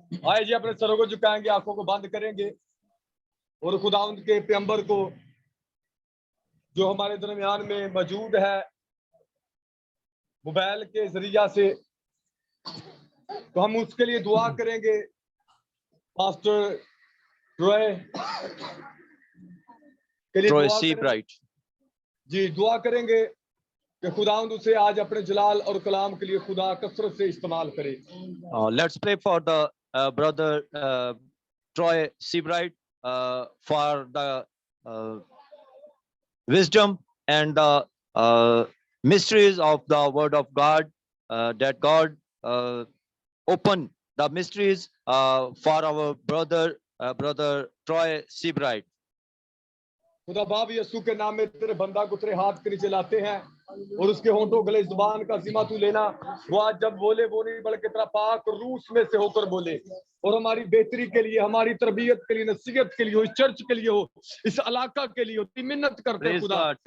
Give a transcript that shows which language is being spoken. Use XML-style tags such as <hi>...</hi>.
<hi>आइए जी, अपने सरों को झुकाएंगे, आंखों को बंद करेंगे और खुदावंद के पैगंबर को जो हमारे दरमियान में मौजूद है मोबाइल के जरिया से, तो हम उसके लिए दुआ करेंगे। पास्टर ट्रॉय के लिए जी दुआ करेंगे कि खुदावंद उसे आज अपने जलाल और कलाम के लिए खुदा कसरत से इस्तेमाल करे।</hi> <en>Let's pray for the brother Troy Seabright for the wisdom and the mysteries of the word of God, that God open the mysteries for our brother Troy Seabright.</en> <hi>खुदा बाप यीशु के नाम में तेरे बंदा को तेरे हाथ के नीचे लाते हैं और उसके होंठों गले जुबान का जिम्मा तू लेना। वो आज जब बोले वो नहीं बल्कि तेरा पाक रूस में से होकर बोले और हमारी बेहतरी के लिए, हमारी तरबियत के लिए, नसीहत के लिए हो, इस चर्च के लिए हो, इस इलाका के लिए हो, मिन्नत करते हैं खुदा।</hi>